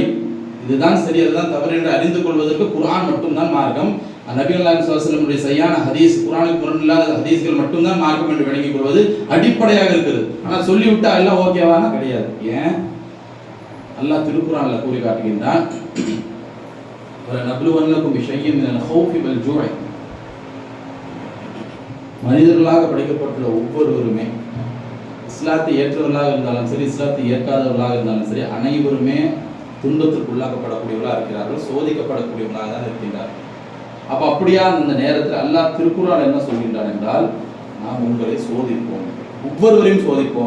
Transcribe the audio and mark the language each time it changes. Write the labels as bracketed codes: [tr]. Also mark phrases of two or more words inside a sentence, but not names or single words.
[ta] இதுதான் சரி, அதுதான் தவறு என்று அறிந்து கொள்வதற்கு குர்ஆன் மட்டும்தான் மார்க்கம். நபிகள் நாயகம் [ar] صلى الله عليه وسلم [ta] சரியான ஹதீஸ், குர்ஆனுக்கு முரணில்லாத ஹதீஸ்கள் மட்டும்தான் மார்க்கம் என்று விளங்கிக் கொள்வது அடிப்படையாக இருக்குது. ஆனால் சொல்லிவிட்டா எல்லாம் ஓகேவானா? கிடையாது. ஏன்? அல்லாஹ் திருக்குர்ஆன்ல கூறி காட்டுகின்றான், [ar] وَلَنَبْلُوَنَّكُمْ بِشَيْءٍ مِنَ الْخَوْفِ وَالْجُوعِ. [ta] மனிதர்களாக படைக்கப்பட்டுள்ள ஒவ்வொருவருமே இஸ்லாத்தை ஏற்றவர்களாக இருந்தாலும் சரி, இஸ்லாத்தை ஏற்காதவர்களாக இருந்தாலும் சரி, அனைவருமே துன்பத்திற்கு உள்ளாக்கப்படக்கூடியவர்களாக இருக்கிறார்கள், சோதிக்கப்படக்கூடியவர்களாக தான் இருக்கின்றார்கள். அப்போ அப்படியா அந்த நேரத்தில் அல்லாஹ் திருக்குர்ஆன் என்ன சொல்கின்றான் என்றால், நாம் உங்களை சோதிப்போம், ஒவ்வொருவரையும் சோதிப்போம்.